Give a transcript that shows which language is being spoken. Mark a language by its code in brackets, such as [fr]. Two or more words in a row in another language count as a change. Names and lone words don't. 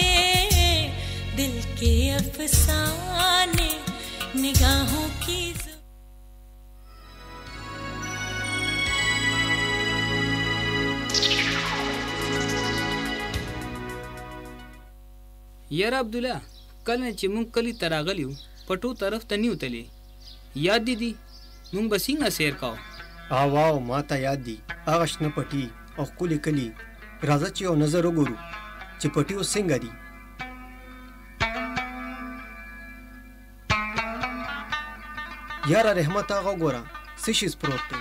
[hi] दिल के अफसाने निगाहों की [ps] یار عبدالله، کل نه چې مونږ کلی ته راغلي وو پټو طرف ته نه وتلې، یاد دي دي مونږ به څنګه سیر کاو؟ واو ما ته یاد دي هغه شنه پټي او ښکلي کلي. راځه چې یو نظر وګورو چې پټي اوس څنګه دي. یاره رحمت هغه وګوره څه شی پروت دی.